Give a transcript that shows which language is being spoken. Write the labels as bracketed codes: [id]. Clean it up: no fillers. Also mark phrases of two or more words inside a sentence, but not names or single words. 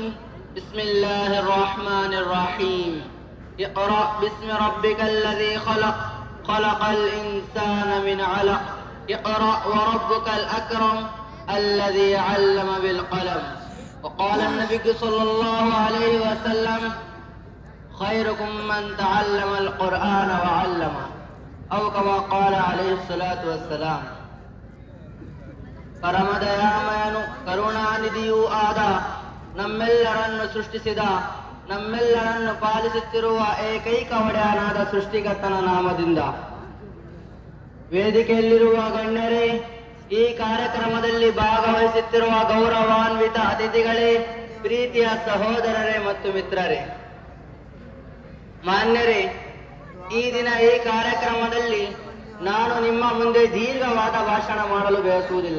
[ar] بسم الله الرحمن الرحيم. اقرأ باسم ربك الذي خلق خلق الإنسان من علق اقرأ وربك الأكرم الذي علم بالقلم. وقال النبي صلى الله عليه وسلم خيركم من تعلم القرآن وعلمه أو كما قال عليه الصلاة والسلام. [kn] ಪರಮ ದಯಾಮಯನು ಕರುಣಾನಿಧಿಯೂ ಆದ ನಮ್ಮೆಲ್ಲರನ್ನು ಸೃಷ್ಟಿಸಿದ ನಮ್ಮೆಲ್ಲರನ್ನು ಪಾಲಿಸುತ್ತಿರುವ ಏಕೈಕ ಒಡೆಯನಾದ ಸೃಷ್ಟಿಕರ್ತನ ನಾಮದಿಂದ ವೇದಿಕೆಯಲ್ಲಿರುವ ಗಣ್ಯರೇ, ಈ ಕಾರ್ಯಕ್ರಮದಲ್ಲಿ ಭಾಗವಹಿಸುತ್ತಿರುವ ಗೌರವಾನ್ವಿತ ಅತಿಥಿಗಳೇ, ಪ್ರೀತಿಯ ಸಹೋದರರೇ ಮತ್ತು ಮಿತ್ರರೇ, ಮಾನ್ಯರೇ, ಈ ದಿನ ಈ ಕಾರ್ಯಕ್ರಮದಲ್ಲಿ ನಾನು ನಿಮ್ಮ ಮುಂದೆ ದೀರ್ಘವಾದ ಭಾಷಣ ಮಾಡಲು ಬಯಸುವುದಿಲ್ಲ.